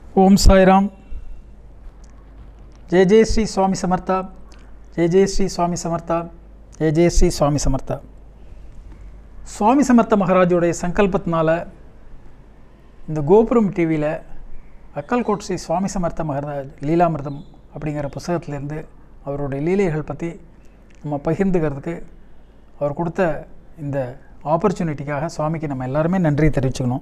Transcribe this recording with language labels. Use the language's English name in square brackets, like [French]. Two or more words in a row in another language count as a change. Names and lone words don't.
[Sanskrit] ओम साईराम। [Marathi] जय जय श्री स्वामी समर्था, जय जय श्री स्वामी समर्था, जय जय श्री स्वामी समर्था। [Tamil] சுவாமி சமர்த்த மகாராஜோடைய சங்கல்பத்தினால இந்த கோபுரம் டிவியில் அக்கல்கோட் ஸ்ரீ சுவாமி சமர்த்த மகாராஜ் லீலாமிர்தம் அப்படிங்கிற புத்தகத்திலேருந்து அவருடைய லீலைகள் பற்றி நம்ம பகிர்ந்துக்கிறதுக்கு அவர் கொடுத்த இந்த ஆப்பர்ச்சுனிட்டிக்காக சுவாமிக்கு நம்ம எல்லாருமே நன்றி தெரிவிச்சுக்கணும்.